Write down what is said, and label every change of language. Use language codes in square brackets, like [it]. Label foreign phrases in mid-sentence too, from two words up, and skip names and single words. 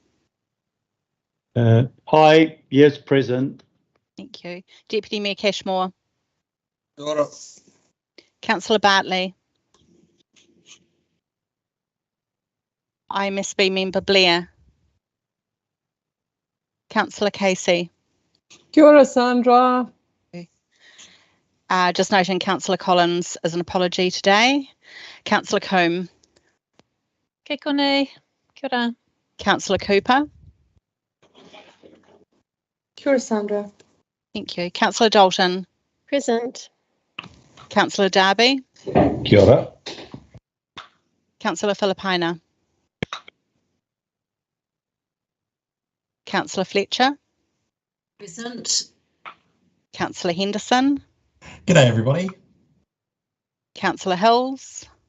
[en] Hi, yes, present. Thank you. Deputy Mayor Cashmore. Got it. Councillor Bartley. IMSB member Blair. Councillor Casey. [mi] Kia ora, [en] Sandra. Just noting Councillor Collins is an apology today. Councillor Coombe. [mi] Ke kone. Kia ora. [en] Councillor Cooper. [mi] Kia ora, [en] Sandra. Thank you. Councillor Dalton. Present. Councillor Darby. [mi] Kia ora. [en] Councillor Filipina. Councillor Fletcher. Present. Councillor Henderson. G'day, everybody. Councillor Hills.